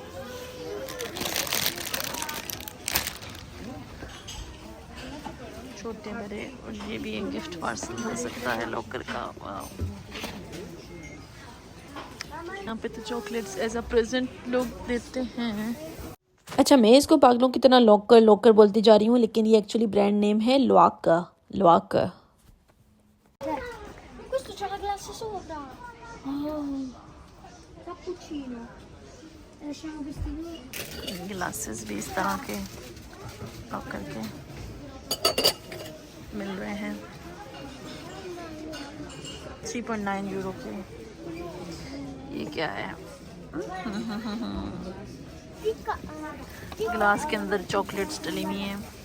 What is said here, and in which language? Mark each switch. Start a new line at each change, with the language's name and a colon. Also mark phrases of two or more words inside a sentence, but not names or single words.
Hindi: छोटे बड़े, और ये भी एक गिफ्ट पार्सल हो सकता है लॉकर का। यहाँ पे तो
English: chocolates as a present
Hindi: लोग देते हैं। अच्छा, मैं इसको पागलों की तरह लॉकर बोलती जा रही हूँ, लेकिन ये एक्चुअली
English: brand name
Hindi: है लॉकर।
Italian: Questo c'ha la glassa sopra. Oh, cappuccino. Lasciamo questi due.
Hindi: ग्लासेस भी इस तरह के लॉकर के मिल रहे हैं 3.9 यूरो के। ये क्या है? ग्लास के अंदर चॉकलेट्स डली हुई हैं।